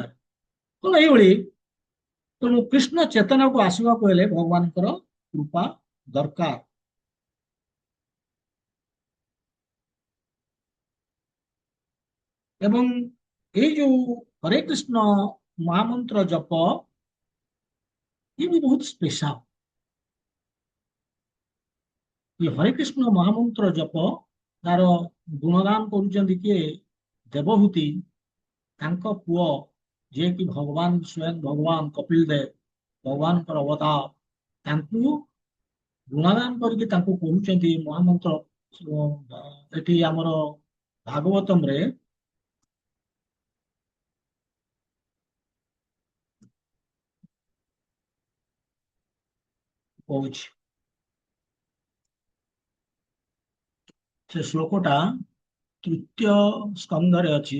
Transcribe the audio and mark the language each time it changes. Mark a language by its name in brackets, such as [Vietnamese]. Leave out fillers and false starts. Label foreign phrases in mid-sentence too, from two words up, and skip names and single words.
[Odia] ତ ଏଇଭଳି, ତେଣୁ କୃଷ୍ଣ ଚେତନାକୁ ଆସିବାକୁ ହେଲେ ଭଗବାନଙ୍କର କୃପା ଦରକାର। ଏବଂ ଏଇ ଯୋଉ ହରେ କୃଷ୍ଣ ମହାମନ୍ତ୍ର ଜପ, ଇଏ ବି ବହୁତ ସ୍ପେଶାଲ। ଏ ହରେ କୃଷ୍ଣ ମହାମନ୍ତ୍ର ଜପ ତାର ଗୁଣଗାନ କରୁଛନ୍ତି କିଏ? ଦେବହୂତି, ତାଙ୍କ ପୁଅ ଯିଏ କି ଭଗବାନ ସ୍ୱୟଂ ଭଗବାନ କପିଲ ଦେବ, ଭଗବାନଙ୍କର ଅବତାର, ତାଙ୍କୁ ଗୁଣଗାନ କରିକି ତାଙ୍କୁ କହୁଛନ୍ତି ମହାମନ୍ତ୍ର। ଏଠି ଆମର ଭାଗବତମରେ କହୁଛି, ସେ ଶ୍ଲୋକଟା ତୃତୀୟ ସ୍କନ୍ଧରେ ଅଛି।